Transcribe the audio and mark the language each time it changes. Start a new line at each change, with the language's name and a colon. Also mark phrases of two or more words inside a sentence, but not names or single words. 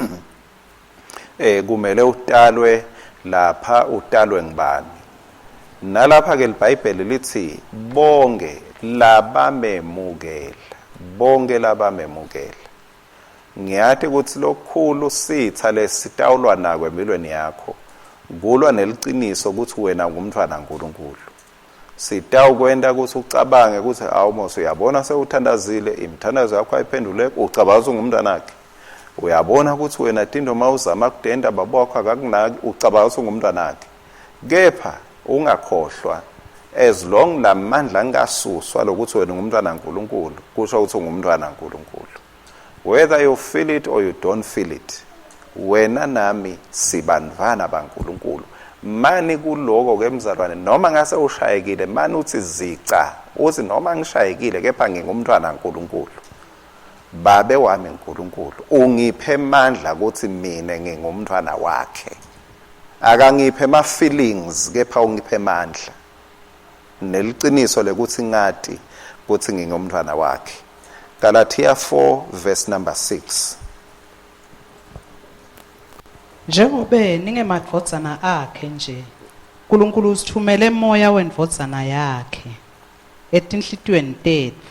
Swati: Kumele utalwe lapha, utalwe ngibani? Nalapha ke iBhayibheli lithi bonke labamemukela. Ngiyathi ukuthi lokukhulu sitha lesitawulwa nako empilweni yakho kulwa neliciniso ukuthi wena ungumntwana kaNkulunkulu. Sitawukwenda ukuthi ucabange ukuthi awumosi uyabona sewuthandazile imithandazo yakho ayiphendule ucabanza ungumntwana wakhe. Uyabona ukuthi wena tindo mawuzama kudenda babakho akakunaki ucabanza ungumntwana wakhe. Kepha ungakhohlwa
English: as long
Swati: lamandla angasuswa lokuthi wena ungumntwana kaNkulunkulu kusho ukuthi ungumntwana kaNkulunkulu.
English: Whether you feel it or you don't feel it,
Swati: wena nami sibantwana baNkulunkulu mani kuloko ke mzalwane noma ngase ushayekile mani uthi zica uthi noma ngishayekile kepha ngingumntwana kaNkulunkulu babe wami uNkulunkulu ungiphe amandla ukuthi mina ngingumntwana wakhe akangiphe ama feelings kepha ungiphe amandla neliqiniso lekuthi ngati ukuthi ngingumntwana wakhe.
English: Galatia 4 verse number 6.
Swati: Njengobe ningemadvodzana akhe nje uNkulunkulu usithumele emoya wendvodzana yakhe etinhlitweni tethu.